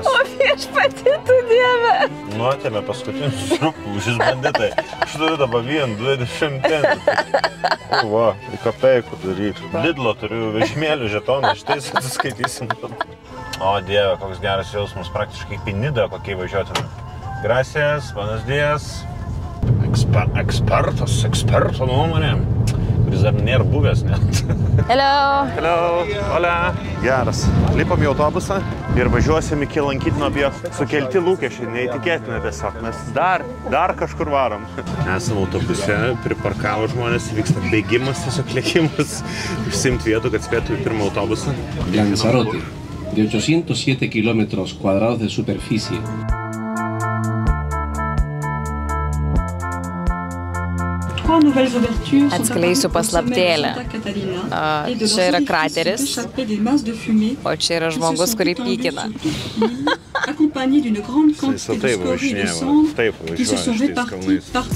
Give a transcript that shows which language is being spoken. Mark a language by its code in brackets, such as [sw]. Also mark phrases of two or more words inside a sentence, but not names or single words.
[lt] o viešpatie tu Dieve. Nu, atėmė paskutinius rūpūžis banditai. Aš turiu dabar 20 centų. Va, į kapeikų daryti. Lidlo turiu vežimėlių žetoną, šitais atsiskaitysim. O Dieve, koks geras jausmas, praktiškai į Nidą kokie važiuotume. [es] Gracias, buenos días. [lt] Eksperto nuomonė, kuris dar nėra buvęs net. Hello. Hello, hola. Geras. Lipam į autobusą ir važiuosim iki lankytino objekto. Sukelti lūkesčiai, neįtikėtina tiesiog. Mes dar kažkur varom. Esam autobuse, priparkavo žmonės, vyksta bėgimas, tiesiog lėkimas. Užsimti vietų, kad spėtų į pirmą autobusą. [es] Lanzarote, de 807 kilómetros cuadrados de superficie. [lt] Atskleisiu paslaptėlę. Čia yra krateris, o čia yra žmogus, kurį pykina. Jis taip važinėjo, taip važiuoja šitais kalnais.